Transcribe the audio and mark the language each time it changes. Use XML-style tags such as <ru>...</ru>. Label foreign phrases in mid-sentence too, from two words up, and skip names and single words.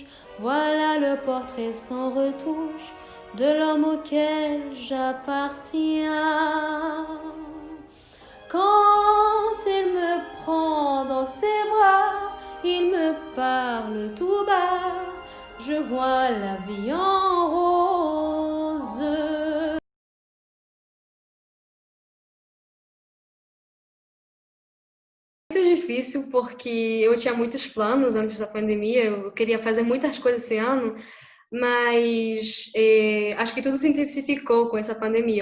<fr>Voilà le portrait sans retouche de l'homme auquel j'appartiens. Quand il me prend dans ses bras, il me parle tout bas. Je vois la vie en rose.</fr> <pt>Muito difícil porque eu tinha muitos planos antes da pandemia, eu queria fazer muitas coisas esse ano, mas acho que tudo se intensificou com essa pandemia.</pt>